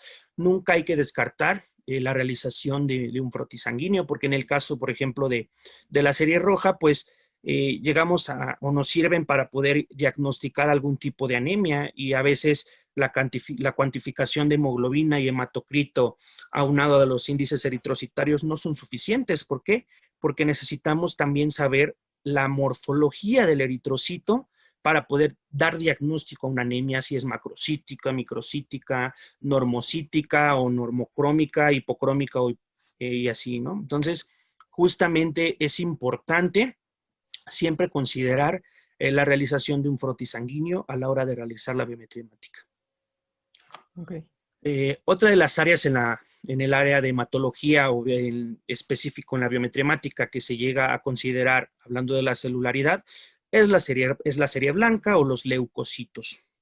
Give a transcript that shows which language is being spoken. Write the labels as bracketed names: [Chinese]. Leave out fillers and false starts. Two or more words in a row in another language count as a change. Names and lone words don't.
[Spanish] Nunca hay que descartar la realización de un frotis sanguíneo, porque en el caso, por ejemplo, de la serie roja, pues llegamos o nos sirven para poder diagnosticar algún tipo de anemia, y a veces la cuantificación de hemoglobina y hematocrito aunado a los índices eritrocitarios no son suficientes. ¿Por qué? Porque necesitamos también saber la morfología del eritrocito para poder dar diagnóstico a una anemia, si es macrocítica, microcítica, normocítica o normocrómica, hipocrómica y así, ¿no? Entonces, justamente es importante siempre considerar la realización de un frotis sanguíneo a la hora de realizar la biometría hemática. Okay. Otra de las áreas en el área de hematología o en específico en la biometría hemática que se llega a considerar, hablando de la celularidad, es la serie blanca o los leucocitos.